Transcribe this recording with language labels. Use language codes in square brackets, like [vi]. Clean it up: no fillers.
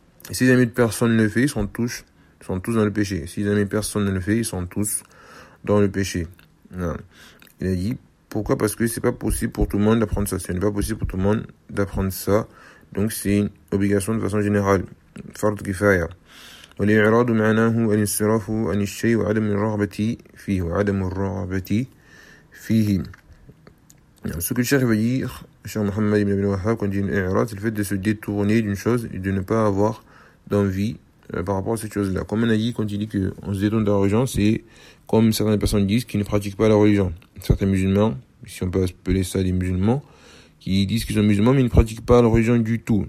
[fr] Et si jamais personne ne le fait, ils sont tous dans le péché. Si jamais personne ne le fait, ils sont tous dans le péché. Non. Il a dit, pourquoi? Parce que c'est pas possible pour tout le monde d'apprendre ça. Ce n'est pas possible pour tout le monde d'apprendre ça. Donc c'est une obligation de façon générale. Fard kifaya. [ar] والإعراض معناه الانصراف عن الشيء وعدم الرغبة فيه وعدم الرغبة فيه. [fr] Ce que le cheikh veut dire, cher Mohammed ibn Abdel Wahhab, quand il dit l'i'rad, c'est le fait de se détourner d'une chose et de ne pas avoir d'envie par rapport à cette chose-là. Comme on a dit, quand il dit qu'on se détourne de la religion, c'est comme certaines personnes disent qui ne pratiquent pas la religion. Certains musulmans, si on peut appeler ça des musulmans, qui disent qu'ils sont musulmans, mais ils ne pratiquent pas la religion du tout.